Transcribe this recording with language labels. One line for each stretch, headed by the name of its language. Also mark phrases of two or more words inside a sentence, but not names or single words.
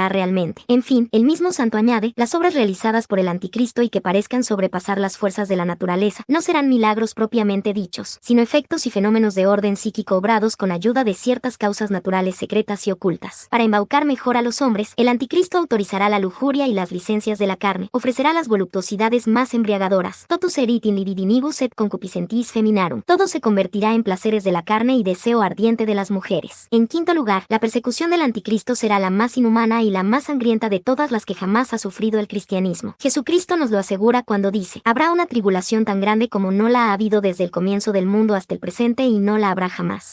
Spanish: En fin, el mismo Santo añade, las obras realizadas por el anticristo y que parezcan sobrepasar las fuerzas de la naturaleza no serán milagros propiamente dichos, sino efectos y fenómenos de orden psíquico obrados con ayuda de ciertas causas naturales secretas y ocultas. Para embaucar mejor a los hombres, el anticristo autorizará la lujuria y las licencias de la carne, ofrecerá las voluptuosidades más embriagadoras,
Latin: totus erit in libidinibus et concupiscentis feminarum.
Spanish: Todo se convertirá en placeres de la carne y deseo ardiente de las mujeres. En quinto lugar, la persecución del anticristo será la más inhumana y la más sangrienta de todas las que jamás ha sufrido el cristianismo. Jesucristo nos lo asegura cuando dice, habrá una tribulación tan grande como no la ha habido desde el comienzo del mundo hasta el presente y no la habrá jamás.